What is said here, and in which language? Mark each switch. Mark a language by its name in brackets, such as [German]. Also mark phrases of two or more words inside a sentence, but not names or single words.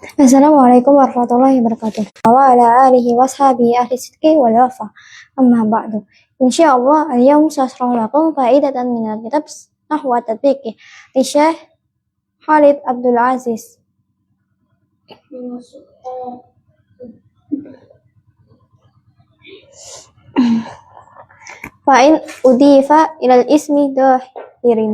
[Arabic] السلام عليكم ورحمة الله وبركاته. وعلى آله وصحبه أهل الصدق والوفا. أما بعد. إن شاء الله اليوم سأشرح لكم فائدة من الكتاب نحو تطبيقي لشيخ خالد عبد العزيز. فإن أضيف إلى الاسم الظاهر.